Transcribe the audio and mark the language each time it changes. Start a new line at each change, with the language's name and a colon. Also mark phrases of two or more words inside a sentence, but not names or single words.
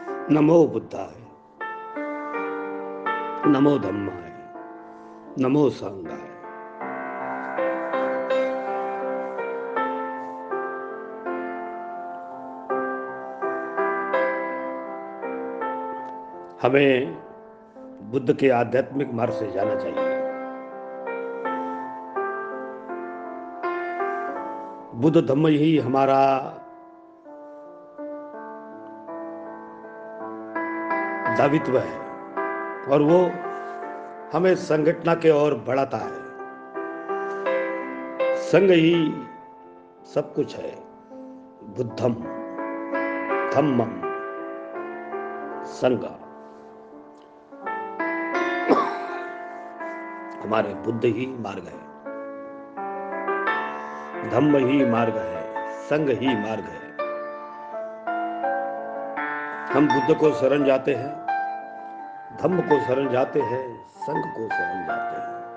Pali: नमो बुद्धाय, नमो धम्माय, नमो संघाय।
Hindi: हमें बुद्ध के आध्यात्मिक मार्ग से जाना चाहिए। बुद्ध धम्म ही हमारा दायित्व है और वो हमें संगठना के ओर बढ़ाता है। संग ही सब कुछ है।
Pali: बुद्धम धम्मम संग।
Hindi: हमारे बुद्ध ही मार्ग है, धम्म ही मार्ग है, संग ही मार्ग है। हम बुद्ध को शरण जाते हैं, धम्म को शरण जाते हैं, संग को शरण जाते हैं।